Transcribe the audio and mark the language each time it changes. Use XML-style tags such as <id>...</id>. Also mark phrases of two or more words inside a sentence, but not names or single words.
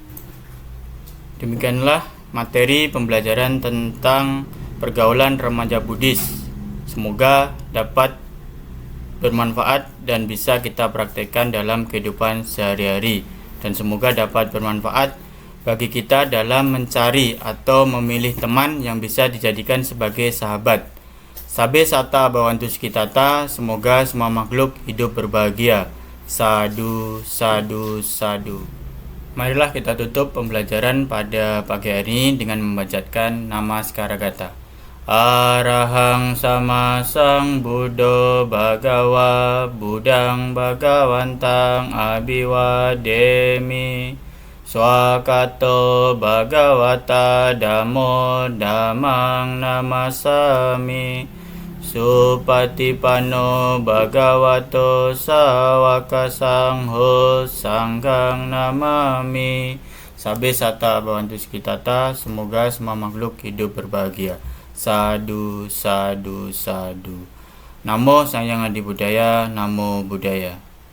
<id>Demikianlah materi pembelajaran tentang pergaulan remaja Buddhis. Semoga dapat bermanfaat dan bisa kita praktekkan dalam kehidupan sehari-hari, dan semoga dapat bermanfaat bagi kita dalam mencari atau memilih teman yang bisa dijadikan sebagai sahabat.</id> <pi>Sabe sata bhavantu sukhitata,</pi> <id>semoga semua makhluk hidup berbahagia.</id> <pi>Sadu, sadu, sadu.</pi> <id>Marilah kita tutup pembelajaran pada pagi hari ini dengan membacakan Namaskara Gata.</id> <pi>Arahang sama sang Buddha Bhagawa Budang Bhagawantang Abhiwademi Swakato Bhagavata Dhammo Dhammang Namasami. Supatipanno Bhagavato Sawaka Sangho Sanghang Namami. Sabe sata bawantu sekitata,</pi> <id>semoga semua makhluk hidup berbahagia.</id> <pi>Sadu, sadu, sadu. Namo Sang Hyang Adi Budaya, Namo Buddhaya.</pi>